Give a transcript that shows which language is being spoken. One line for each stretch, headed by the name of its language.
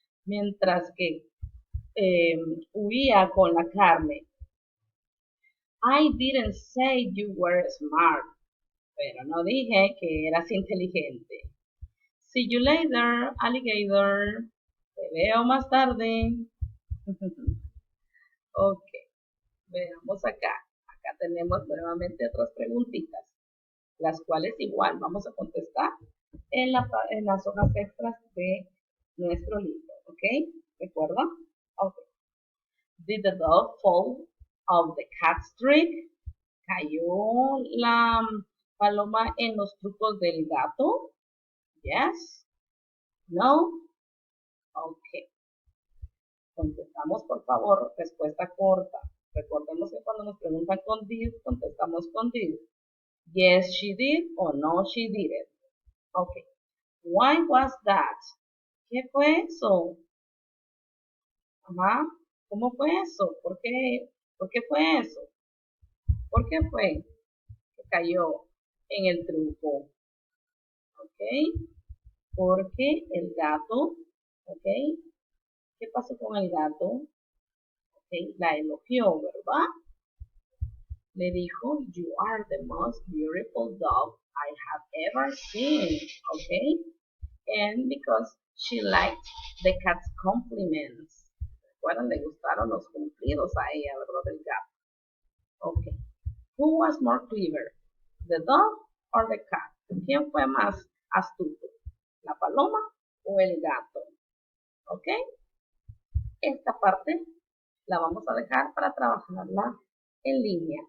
Spanish: Mientras que huía con la carne.
English: I didn't say you were smart, pero no dije que eras inteligente. See you later, alligator. Te veo más tarde.
Spanish: Ok. Veamos acá. Acá tenemos nuevamente otras preguntitas, las cuales igual vamos a contestar en las hojas extras de nuestro libro. ¿Ok? ¿Recuerdan? Ok.
English: Did the dog fall off the cat's trick?
Spanish: ¿Cayó la paloma en los trucos del gato? Yes. No. Ok. Contestamos, por favor, respuesta corta. Recordemos que cuando nos preguntan con did, contestamos con did.
English: Yes, she did o no, she didn't.
Spanish: Okay. Why was that? ¿Qué fue eso? Ajá. ¿Cómo fue eso? ¿Por qué fue eso? ¿Por qué fue que cayó en el truco? Ok. Porque el gato, ok. ¿Qué pasó con el gato? Okay, la elogió, ¿verdad?
English: Le dijo, you are the most beautiful dog I have ever seen, ¿ok? and because she liked the cat's compliments.
Spanish: Bueno, le gustaron los cumplidos a ella, ¿verdad?
English: Del gato. Okay. Who was more clever? The dog or the cat? ¿Quién fue más astuto?
Spanish: ¿La paloma o el gato? ¿Ok? Esta parte la vamos a dejar para trabajarla en línea.